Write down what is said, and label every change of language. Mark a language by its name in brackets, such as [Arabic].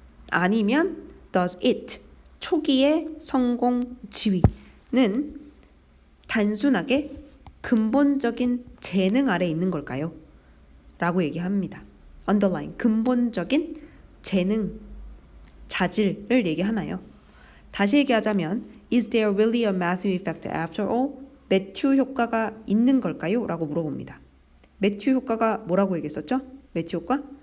[Korean] 아니면 [English] does it [Korean] 초기의 성공 지위는 단순하게 근본적인 재능 아래 있는 걸까요? 라고 얘기합니다. underline 근본적인 재능 자질을 얘기하나요? 다시 얘기하자면 [English] is there really a Matthew effect after all? [Korean] 매튜 효과가 있는 걸까요? 라고 물어봅니다. 매튜 효과가 뭐라고 얘기했었죠? 매튜 효과?